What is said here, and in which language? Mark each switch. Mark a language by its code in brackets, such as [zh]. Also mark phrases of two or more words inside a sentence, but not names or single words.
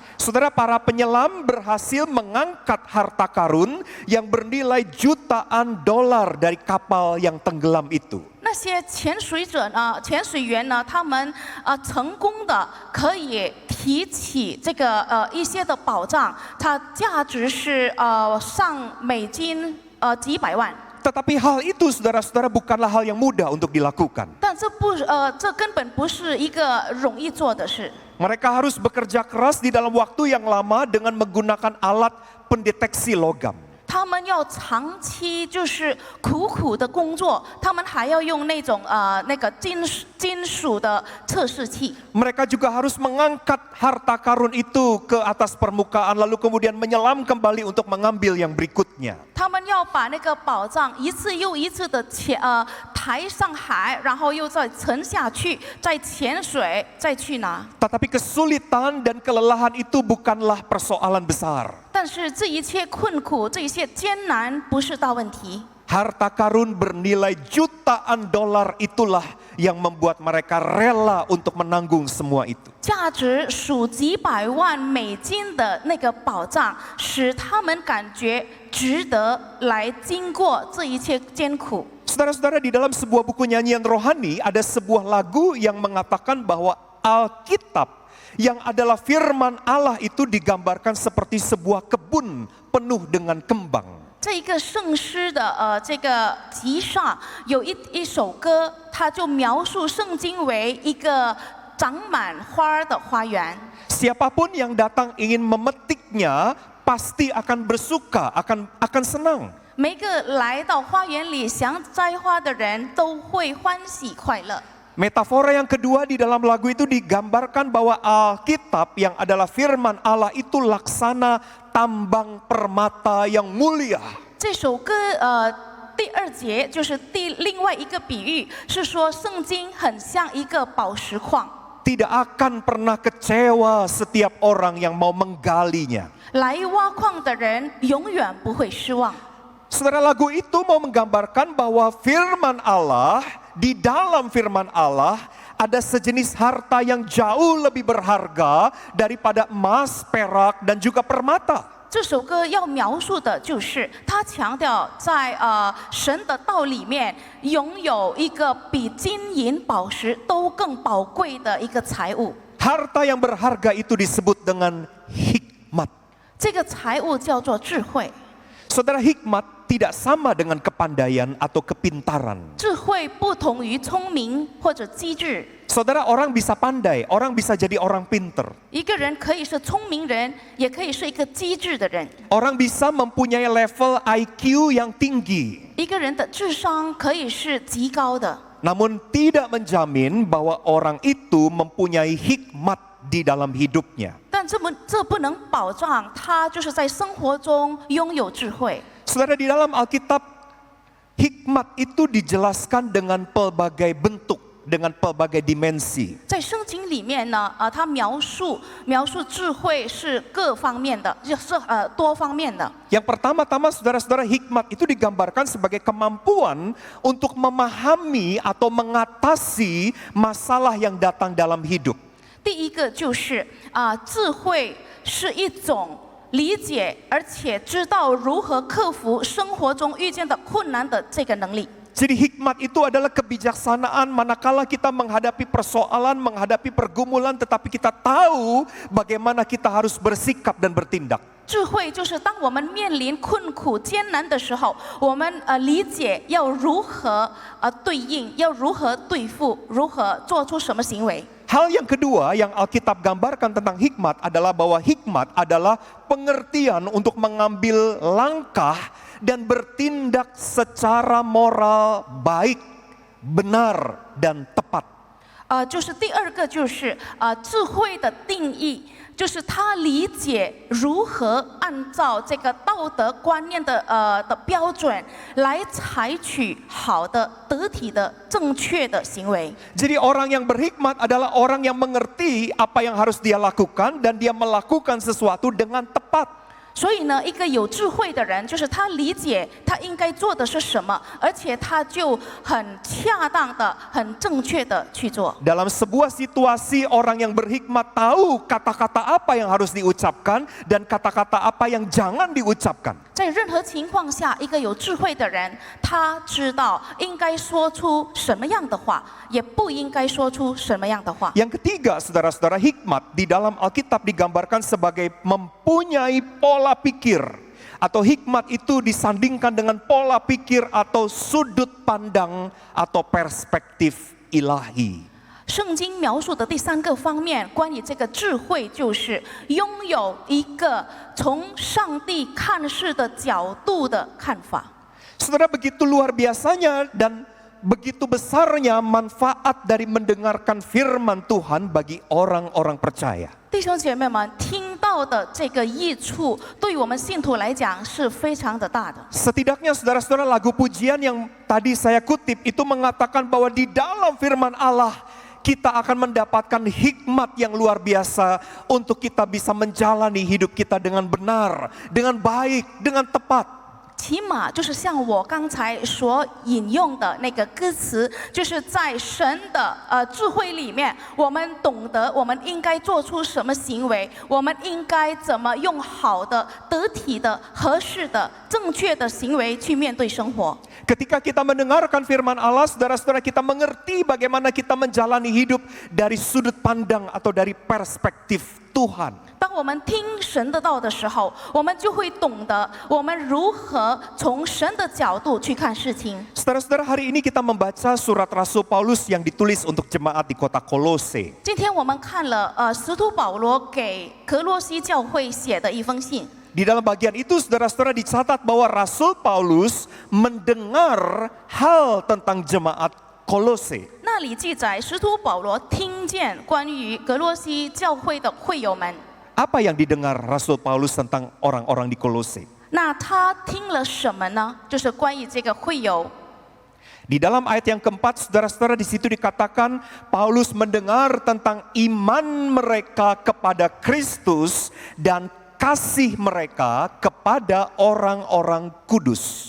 [id] Saudara, para penyelam berhasil mengangkat harta karun yang bernilai jutaan dolar dari kapal yang tenggelam itu. [zh] 那些潜水员呢，他们成功的可以提起这个一些的宝藏，它价值是上美金几百万。 [id] Tetapi hal itu, saudara-saudara, bukanlah hal yang mudah untuk dilakukan. [zh] 但这根本不是一个容易做的事。 [id] Mereka harus bekerja keras di dalam waktu yang lama dengan menggunakan alat pendeteksi logam. [zh] 他们要长期就是苦苦的工作，他们还要用那种那个金属的测试器。 [id] Mereka juga harus mengangkat harta karun itu ke atas permukaan lalu kemudian menyelam kembali untuk mengambil yang berikutnya. [zh] 他们要把那个宝藏一次又一次的抬上海，然后又再沉下去，再潜水，再去拿。 [id] Tetapi kesulitan dan kelelahan itu bukanlah persoalan besar. [zh] 但是这一切困苦，这一切艰难不是大问题。 [id] Harta karun bernilai jutaan dolar itulah yang membuat mereka rela untuk menanggung semua itu. [zh] 价值数几百万美金的那个宝藏，使他们感觉值得来经过这一切艰苦。 [id] Saudara-saudara, di dalam sebuah buku nyanyian rohani ada sebuah lagu yang mengatakan bahwa Alkitab yang adalah firman Allah itu digambarkan seperti sebuah kebun penuh dengan kembang. [zh] 这一个圣诗的这个集上有一首歌，它就描述圣经为一个长满花的花园。 [id] Siapapun yang datang ingin memetiknya pasti akan bersuka, akan senang. [zh] 每个来到花园里想摘花的人都会欢喜快乐。 [id] Metafora yang kedua di dalam lagu itu digambarkan bahwa Alkitab yang adalah firman Allah itu laksana tambang permata yang mulia. [zh] 这首歌第二节就是另外一个比喻，是说圣经很像一个宝石矿， [id] Tidak akan pernah kecewa setiap orang yang mau menggalinya. [zh] 来挖矿的人永远不会失望。 [id] Saudara, lagu itu mau menggambarkan bahwa firman Allah, di dalam firman Allah ada sejenis harta yang jauh lebih berharga daripada emas, perak, dan juga permata. [zh] 这首歌要描述的就是，他强调在神的道里面拥有一个比金银宝石都更宝贵的一个财物。 [id] Harta yang berharga itu disebut dengan hikmat. [zh] 这个财物叫做智慧。 [id] Saudara, hikmat tidak sama dengan kepandaian atau kepintaran. [zh] 智慧不同于聪明或者机智。 [id] Saudara, orang bisa pandai, orang bisa jadi orang pinter. [zh] 一个人可以是聪明人，也可以是一个机智的人。 [id] Orang bisa mempunyai level IQ yang tinggi. [zh] 一个人的智商可以是极高的， [id] Namun tidak menjamin bahwa orang itu mempunyai hikmat di dalam hidupnya. [zh] 但这不能保障他就是在生活中拥有智慧。 [id] Saudara, di dalam Alkitab, hikmat itu dijelaskan dengan pelbagai bentuk, dengan pelbagai dimensi. [zh] 在圣经里面呢，他描述智慧是各方面的，就是多方面的。 [id] Yang pertama-tama, saudara-saudara, hikmat itu digambarkan sebagai kemampuan untuk memahami atau mengatasi masalah yang datang dalam hidup. [zh] 第一个就是智慧是一种理解，而且知道如何克服生活中遇见的困难的这个能力。 [id] Jadi hikmat itu adalah kebijaksanaan manakala kita menghadapi persoalan, menghadapi pergumulan, tetapi kita tahu bagaimana kita harus bersikap dan bertindak. [zh] 智慧就是当我们面临困苦艰难的时候，我们理解要如何对应，要如何对付，如何做出什么行为。 [id] Hal yang kedua yang Alkitab gambarkan tentang hikmat adalah bahwa hikmat adalah pengertian untuk mengambil langkah dan bertindak secara moral baik, benar, dan tepat. [zh] 就是第二个就是智慧的定义，就是他理解如何按照这个道德观念的标准来采取好的、得体的、正确的行为。 [id] Jadi orang yang berhikmat adalah orang yang mengerti apa yang harus dia lakukan dan dia melakukan sesuatu dengan tepat. [zh] 所以呢，一个有智慧的人，就是他理解他应该做的是什么，而且他就很恰当的、很正确的去做。 [id] Dalam sebuah situasi, orang yang berhikmat tahu kata-kata apa yang harus diucapkan dan kata-kata apa yang jangan diucapkan. [zh] 在任何情况下，一个有智慧的人，他知道应该说出什么样的话，也不应该说出什么样的话。 [id] Yang ketiga, saudara-saudara, hikmat di dalam Alkitab digambarkan sebagai mempunyai pola pikir. Atau hikmat itu disandingkan dengan pola pikir atau sudut pandang atau perspektif ilahi. [zh] 圣经描述的第三个方面，关于这个智慧，就是拥有一个从上帝看事的角度的看法。 [id] Saudara, begitu luar biasanya dan begitu besarnya manfaat dari mendengarkan firman Tuhan bagi orang-orang percaya. [zh] 弟兄姐妹们，听到的这个益处，对于我们信徒来讲是非常的大的。 [id] Setidaknya saudara-saudara, lagu pujian yang tadi saya kutip itu mengatakan bahwa di dalam firman Allah kita akan mendapatkan hikmat yang luar biasa untuk kita bisa menjalani hidup kita dengan benar, dengan baik, dengan tepat. [zh] 起码就是像我刚才所引用的那个歌词，就是在神的智慧里面，我们懂得我们应该做出什么行为，我们应该怎么用好的、得体的、合适的、正确的行为去面对生活。 [id] Ketika kita mendengarkan firman Allah, saudara-saudara, kita mengerti bagaimana kita menjalani hidup dari sudut pandang atau dari perspektif Tuhan. [zh] 当我们听神的道的时候，我们就会懂得我们如何从神的角度去看事情。 [id] Saudara-saudara, hari ini kita membaca surat Rasul Paulus yang ditulis untuk jemaat di kota Kolose. [zh] 今天我们看了使徒保罗给格罗西教会写的一封信。 [id] Di dalam bagian itu, saudara-saudara, dicatat bahwa Rasul Paulus mendengar hal tentang jemaat Kolose. [zh] 那里记载，使徒保罗听见关于格罗西教会的会友们。 [id] Apa yang didengar Rasul Paulus tentang orang-orang di Kolose? [zh] 那他听了什么呢？就是关于这个会友。 [id] Di dalam ayat yang keempat, saudara-saudara, di situ dikatakan Paulus mendengar tentang iman mereka kepada Kristus dan kasih mereka kepada orang-orang kudus.